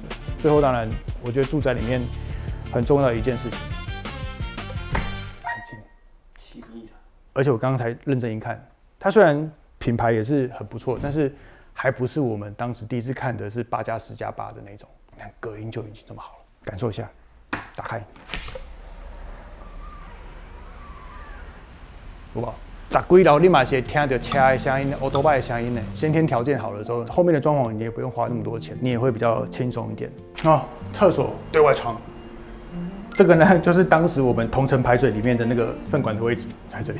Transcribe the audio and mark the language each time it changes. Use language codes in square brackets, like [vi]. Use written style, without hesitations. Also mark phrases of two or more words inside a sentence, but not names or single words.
[zh] 最後當然，我覺得住宅裡面很重要的一件事情，安靜、奇異的。而且我剛剛才認真一看，它雖然品牌也是很不錯，但是還不是我們當時第一次看的是8+10+8的那種。你看隔音就已經這麼好了，感受一下，打開，有沒有？10幾樓你嘛是聽到車的聲音、歐多拜的聲音呢。先天條件好了之後，後面的裝潢你也不用花那麼多錢，你也會比較輕鬆一點。哦，廁所對外窗，這個呢就是當時我們同層排水裡面的那個糞管的位置，在這裡。